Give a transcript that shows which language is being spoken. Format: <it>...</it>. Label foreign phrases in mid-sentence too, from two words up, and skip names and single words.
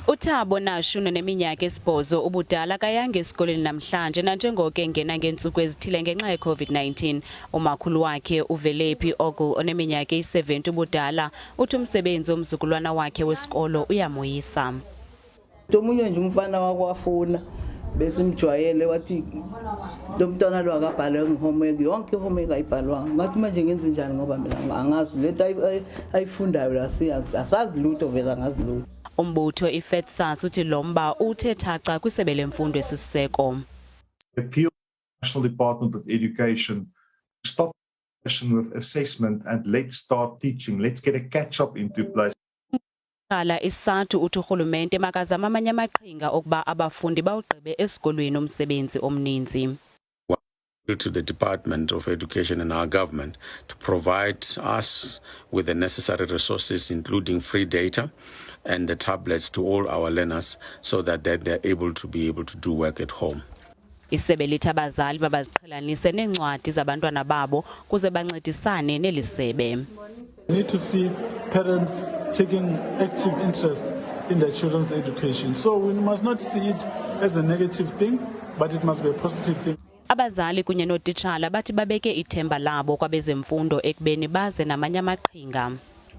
<xh>Uthabo nashuna neminyaka esibhozo ubudala kayanga esikolweni namhlanje nanjengoko engena ngeentsuku ezithile ngenxa ye-COVID-19. Umakhulu wakhe uVelephi Ogle oneminyaka eyi-70 ubudala uthi umsebenzi omzukulwana wakhe wesikolo uyamoyisa.</xh> <zu>Omunye nje umfana wakwafuna besimjwayele wathi lo mntwana lo akabhale ngehomework, yonke ihomework ayibhalwanga. Ngathi manje ngenze njani ngoba mina angazi lento ayifundayo la siyazi asazi lutho vela ngazi lutho.</zu> <xh>Umbutho iFEDSAS uthi lomba uthe thaca kwisebe lemfundo esisiseko.</xh> <en>Appeal to the National Department of Education to stop with assessment and let's start teaching. Let's get a catch-up into place.</en> <xh>Bakhala isathu uthi urhulumente makazama amanye amaqhinga okuba abafundi bawugqibe esikolweni umsebenzi omninzi.</xh> <en>To the Department of Education and our government to provide us with the necessary resources, including free data and the tablets to all our learners so that they're able to do work at home.</en> <xh>Isebe lithi abazali babaziqhelanise neencwadi zabantwana babo kuze bancedisane neli sebe.</xh> <en>We need to see parents taking active interest in their children's education. So we must not see it as a negative thing, but it must be a positive thing.</en> <xh>Abazali kunye nootitshala bathi babeke ithemba labo kwabezemfundo ekubeni baze namanye amaqhinga.</xh>